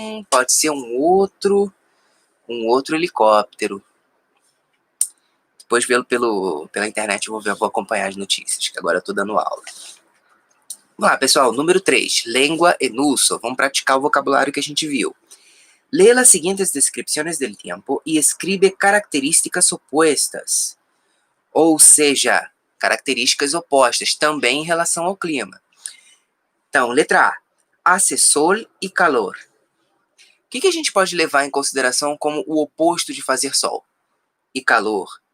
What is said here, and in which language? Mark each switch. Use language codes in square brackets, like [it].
[pt] Pode ser um outro helicóptero. Depois pela internet eu vou acompanhar as notícias, que agora eu tô dando aula. Vamos lá, pessoal. Número 3. [es] Lengua en uso. [pt] Vamos praticar o vocabulário que a gente viu. [es] Lee las siguientes descripciones del tiempo y escribe características opuestas. [pt] Ou seja, características opostas, também em relação ao clima. Então, letra A. [es] Hace sol e calor. [pt] O que a gente pode levar em consideração como o oposto de fazer sol e calor?